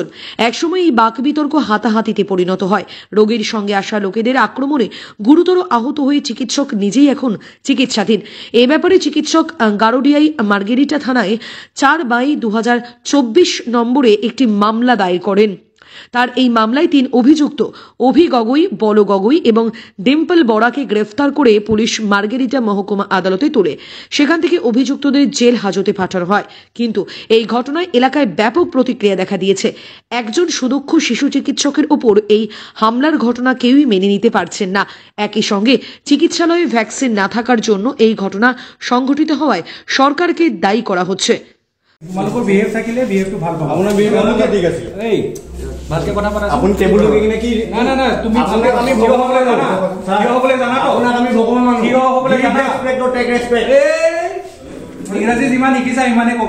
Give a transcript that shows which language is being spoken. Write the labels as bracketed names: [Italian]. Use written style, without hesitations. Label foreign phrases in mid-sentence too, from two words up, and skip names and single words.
[Bangla] একসময় এই বাক বিতর্ক হাতাহাতিতে পরিণত হয়। রোগীর সঙ্গে আসা লোকেদের আক্রমণে গুরুতর আহত হয়ে চিকিৎসক নিজেই এখন চিকিৎসাধীন। এ ব্যাপারে চিকিৎসক গারোডিয়াই মার্গেরিটা থানায় 4/2024 নম্বরে একটি মামলা দায়ের করেন। তার এই মামলায় 3 অভিযুক্ত অভি গগৈ, বল গগৈ এবং ডিম্পল বরাকে গ্রেফতার করে পুলিশ মার্গেরিটা মহকুমা আদালতে তোলে। সেখান থেকে অভিযুক্তদের জেল হাজতে পাঠানো হয়। কিন্তু এই ঘটনায় এলাকায় ব্যাপক প্রতিক্রিয়া দেখা দিয়েছে। একজন সুদক্ষ শিশু চিকিৎসকের ওপর এই হামলার ঘটনা কেউই মেনে নিতে পারছেন না। একই সঙ্গে চিকিৎসালয়ে ভ্যাকসিন না থাকার জন্য এই ঘটনা সংঘটিত হওয়ায় সরকারকে দায়ী করা হচ্ছে। [Assamese] তোমালোকৰ বিহেভ থাকিলে বিহেভটো ভাল পাব। আপোনাৰ বিহেভ ঠিক আছে। এই ভালকে কথা পাতা। আপুনি টেবুল লগাই কিনে কি না না তুমি ভালকে আমি ভগৱান হ'বলৈ জানা। কিয় হ'বলৈ জানা তো? আপোনাক আমি ভগৱান মানো। কিয় হ'বলৈ জানা? [English] respect or take respect. [Assamese] এই ইংৰাজী যিমান শিকিছা ইমানে ক'বা।